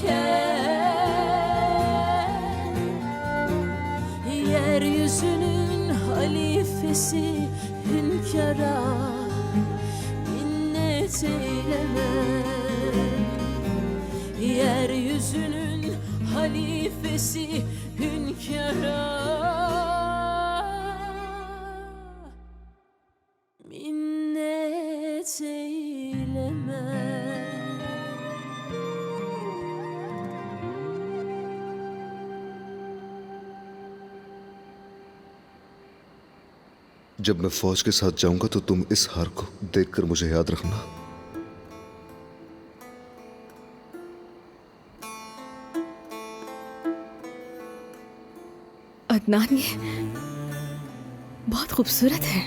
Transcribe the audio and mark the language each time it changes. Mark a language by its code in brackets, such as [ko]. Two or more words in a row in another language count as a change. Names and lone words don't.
[tr] iken, yeryüzünün halifesi hünkâra minnet eylemem. Yeryüzünün halifesi hünkâra minnet eylemem. [hi] जब मैं फौज के साथ जाऊंगा तो तुम इस हार को देखकर मुझे याद रखना। अदनान, ये बहुत खूबसूरत है।